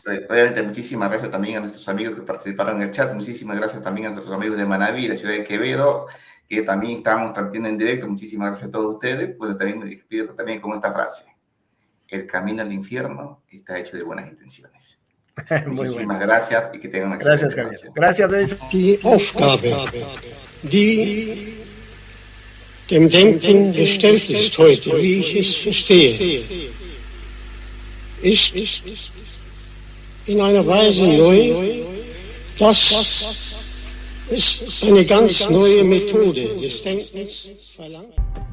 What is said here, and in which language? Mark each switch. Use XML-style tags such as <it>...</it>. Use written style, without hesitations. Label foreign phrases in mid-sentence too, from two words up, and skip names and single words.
<es>Obviamente, muchísimas gracias también a nuestros amigos que participaron en el chat, muchísimas gracias también a nuestros amigos de Manabí, de la ciudad de Quevedo, que también estábamos transmitiendo en directo, muchísimas gracias a todos ustedes. Bueno, también me despido también con esta frase. El camino al infierno está hecho de buenas intenciones. Muchísimas gracias y que tengan una excelente noche. Gracias, Edison.</es> <de>Die Aufgabe, die dem Denken gestellt ist heute, wie ich es verstehe, ist in einer Weise neu, dass es eine ganz neue Methode des Denkens verlangt.</de>